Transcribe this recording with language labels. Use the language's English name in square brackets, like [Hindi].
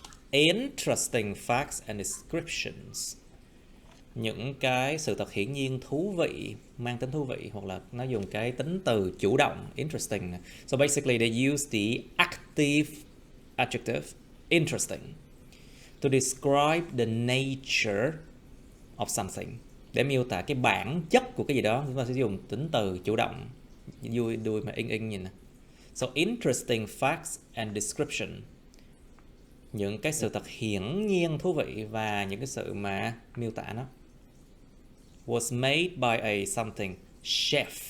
[English] Interesting facts and descriptions. [Vietnamese] Những cái sự thật hiển nhiên thú vị, mang tính thú vị, hoặc là nó dùng cái tính từ chủ động, interesting. [English] So basically they use the active adjective interesting to describe the nature of something. [Vietnamese] Để miêu tả cái bản chất của cái gì đó, chúng ta sẽ dùng tính từ chủ động. Vui đuôi mà in nhìn nè. [English] So interesting facts and description. [Vietnamese] Những cái sự thật hiển nhiên thú vị và những cái sự mà miêu tả nó. [English] Was made by a something chef.